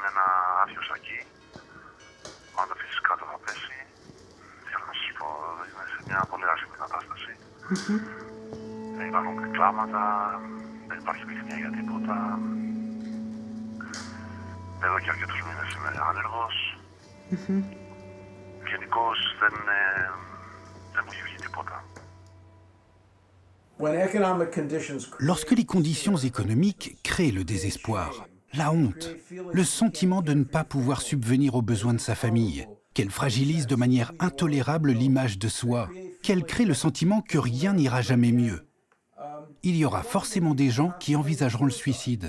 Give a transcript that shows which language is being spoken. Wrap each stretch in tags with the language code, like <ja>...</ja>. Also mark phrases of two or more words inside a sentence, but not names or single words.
<el>Είμαι ένα άδειο σακί. quando fisicato θα πέσει, θέλω να σας πω, είναι σε μια πολύ άσχημη κατάσταση. Δεν υπάρχουν και κλάματα, δεν υπάρχει επιθυμία για τίποτα. Εδώ και αρκετούς μήνες είμαι άνεργος. Γενικώς δεν μου έχει βγει τίποτα.</el> <fr>Lorsque les conditions économiques créent le désespoir, la honte, le sentiment de ne pas pouvoir subvenir aux besoins de sa famille, qu'elle fragilise de manière intolérable l'image de soi, qu'elle crée le sentiment que rien n'ira jamais mieux, il y aura forcément des gens qui envisageront le suicide.</fr>